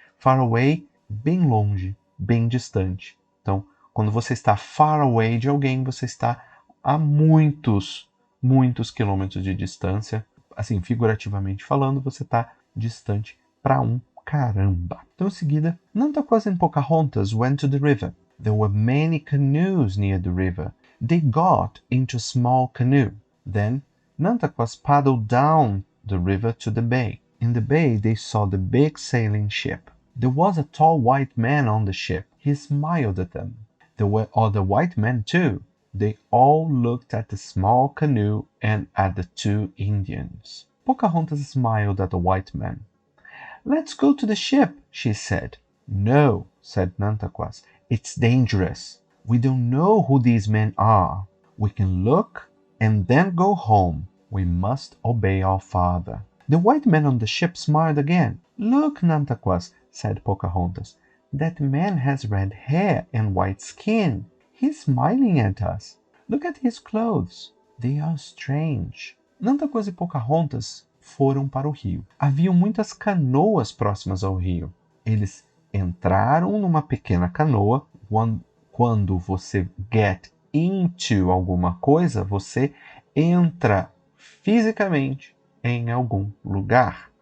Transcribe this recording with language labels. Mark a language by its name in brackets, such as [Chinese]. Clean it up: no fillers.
[English] Far away, [Portuguese] bem longe, bem distante. Então, quando você está [English] far away [Portuguese] de alguém, você está a muitos quilômetros de distância. Assim, figurativamente falando, você está distante para um caramba. Então, em seguida, [English] Nantaquas and Pocahontas went to the river. There were many canoes near the river. They got into a small canoe. Then Nantaquas paddled down the river to the bay. In the bay, they saw the big sailing ship. There was a tall white man on the ship. He smiled at them. There were other white men too. They all looked at the small canoe and at the two Indians. Pocahontas smiled at the white man. Let's go to the ship, she said. No, said Nantaquas. It's dangerous. We don't know who these men are. We can look and then go home. We must obey our father. The white man on the ship smiled again. Look, Nantaquas, said Pocahontas. That man has red hair and white skin. He's smiling at us. Look at his clothes. They are strange. [Portuguese] Nantaquas e Pocahontas foram para o rio. Haviam muitas canoas próximas ao rio. Eles entraram numa pequena canoa. Quando você [English] get into [Portuguese] alguma coisa, você entra fisicamente em algum lugar.